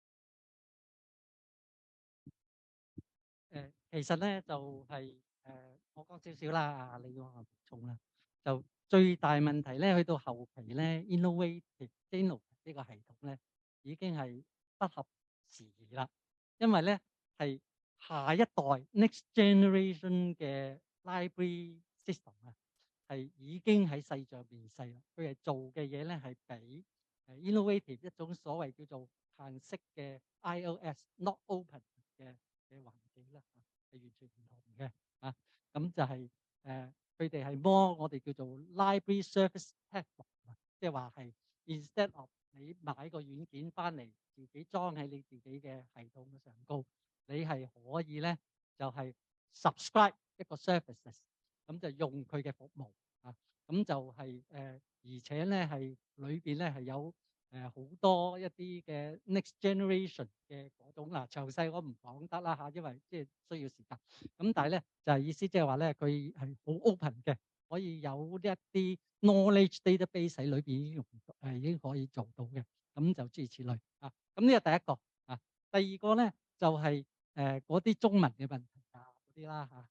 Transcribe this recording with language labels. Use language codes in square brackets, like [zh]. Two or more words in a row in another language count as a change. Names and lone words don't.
[yue] 其實咧就係我講少少啦，你要補充啦。就最大問題咧，去到後期咧 ，innovative 呢個系統咧已經係不合時宜啦。因為咧係下一代 [en] next generation [yue] 嘅 [en] library system [yue] 啊，係已經喺世上面世啦。佢係做嘅嘢咧係比innovative 一種所謂叫做限式嘅 [en] iOS not open [yue] 嘅環境啦，係完全唔同嘅啊。咁就係佢哋係 more 我哋叫做 [en] library service platform， [yue] 即係話係 [en] instead of [yue] 你買個軟件翻嚟自己裝喺你自己嘅系統嘅上高，你係可以咧就係 subscribe 一個 services， 咁就用佢嘅服務啊。咁就係而且咧係裏邊咧係有好多一啲嘅 [en] next generation [yue] 嘅嗰種嗱，詳細我唔講得啦嚇，因為即係需要時間。咁但係咧就係意思即係話咧，佢係好 open 嘅，可以有一啲 [en] knowledge database [yue] 喺裏邊已經可以做到嘅。咁就諸如此類啊。咁呢個第一個啊，第二個咧就係嗰啲中文嘅問題啊嗰啲啦嚇。